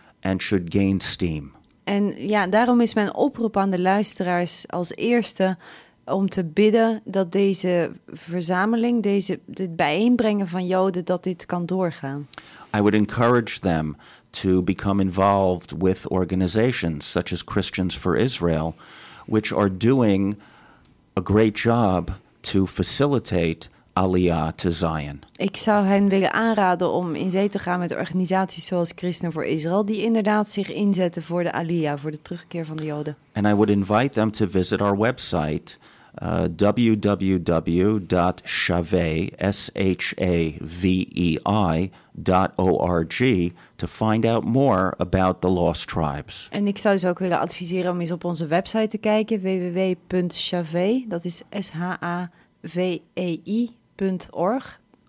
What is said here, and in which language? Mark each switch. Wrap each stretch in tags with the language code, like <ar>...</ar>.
<en>and should gain steam.</en> <nl>En ja, daarom is mijn oproep aan de luisteraars als eerste om te bidden dat deze verzameling, dit bijeenbrengen van Joden, dat dit kan doorgaan.</nl> <en>I would encourage them to become involved with organizations such as Christians for Israel, which are doing a great job to facilitate Aliyah to Zion.</en> <nl>Ik zou hen willen aanraden om in zee te gaan met organisaties zoals Christen voor Israël, die inderdaad zich inzetten voor de Aliyah, voor de terugkeer van de Joden.</nl> <en>And I would invite them to visit our website, www.shavei.org, to find out more about the lost tribes.</en> <nl>En ik zou ze ook willen adviseren om eens op onze website te kijken, www.shavei, dat is shavei.org.</nl>